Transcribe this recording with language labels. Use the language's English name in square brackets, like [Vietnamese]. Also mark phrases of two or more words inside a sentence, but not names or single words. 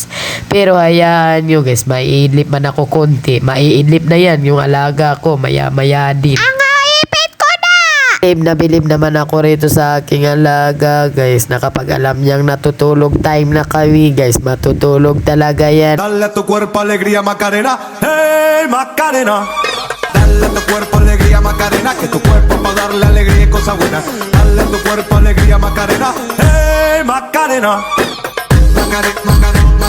[Filipino] Pero hayaan nyo guys, maiidlip man ako konti, maiidlip na yan yung alaga ko maya-maya din. Bilib naman ako rito sa aking alaga guys, na kapag alam niyang natutulog time na kami guys, matutulog talaga yan. [Spanish] Dale a tu cuerpo alegría Macarena, hey Macarena. Dale a tu cuerpo alegría Macarena, que tu cuerpo pa darle alegría y cosas buenas. Dale a tu cuerpo alegría Macarena, hey Macarena. Macarena, Macarena.